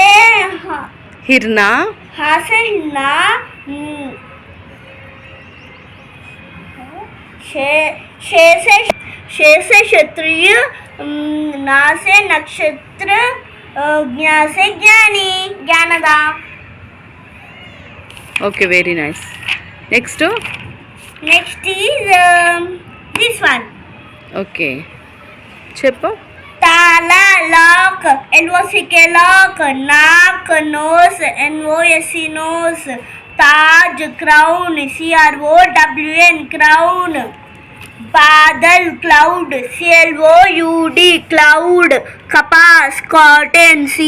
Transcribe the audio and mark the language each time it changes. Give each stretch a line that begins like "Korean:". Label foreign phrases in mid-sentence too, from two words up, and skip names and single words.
Hindi: हिरना, हा से हिन्ना, शे से क्षत्रिय, ना से नक्षत्र, ज्ञा से ज्ञानी, ज्ञानदा.
English: Okay, very nice. Next Is this one.
Telugu: ఓకే, చెప్పు.
English: ताला, lock, LOCK lock, नाक, nose, NOSE nose, ताज, crown, CROWN crown, बादल, cloud, CLOUD cloud, कपास, कॉटन,